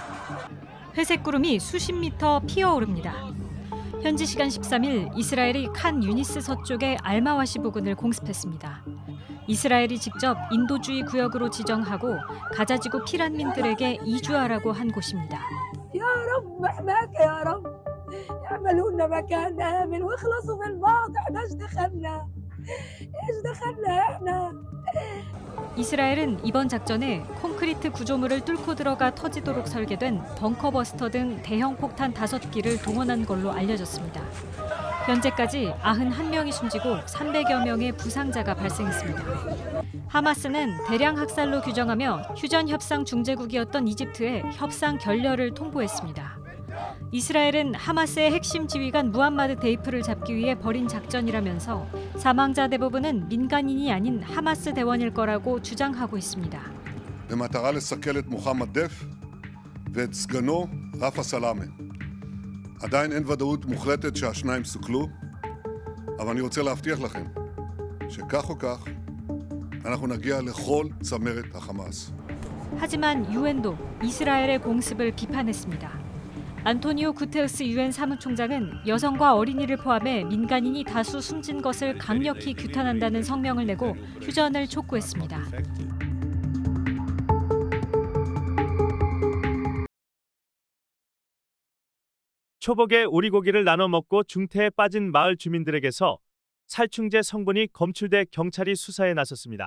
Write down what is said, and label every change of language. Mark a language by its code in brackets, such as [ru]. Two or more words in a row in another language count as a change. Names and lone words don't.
[ko] 회색 구름이 수십 미터 피어오릅니다. 현지 시간 13일 이스라엘이 칸 유니스 서쪽의 알마와시 부근을 공습했습니다. 이스라엘이 직접 인도주의 구역으로 지정하고 가자지구 피난민들에게 이주하라고 한 곳입니다. [ar] يعملونا مكان آمن ويخلصوا من بعض احنا ايش دخلنا احنا [ko] 이스라엘은 이번 작전에 콘크리트 구조물을 뚫고 들어가 터지도록 설계된 벙커버스터 등 대형 폭탄 5기를 동원한 걸로 알려졌습니다. 현재까지 91명이 숨지고 300여 명의 부상자가 발생했습니다. 하마스는 대량 학살로 규정하며 휴전 협상 중재국이었던 이집트에 협상 결렬을 통보했습니다. 이스라엘은 하마스의 핵심 지휘관 무함마드 데이프를 잡기 위해 벌인 작전이라면서 사망자 대부분은 민간인이 아닌 하마스 대원일 거라고 주장하고 있습니다. [he] במטרה לסכל את מוחמד דף ואת סגנו רפה סלאמה. עדיין אין ודאות מוחלטת שהשניים סוכלו, אבל אני רוצה להבטיח לכם שכך או כך אנחנו נגיע לכל צמרת החמאס. [ko] 하지만 유엔도 이스라엘의 공습을 비판했습니다. 안토니오 구테우스 유엔 사무총장은 여성과 어린이를 포함해 민간인이 다수 숨진 것을 강력히 규탄한다는 성명을 내고 휴전을 촉구했습니다. 초복에 오리고기를 나눠 먹고 중태에 빠진 마을 주민들에게서 살충제 성분이 검출돼 경찰이 수사에 나섰습니다.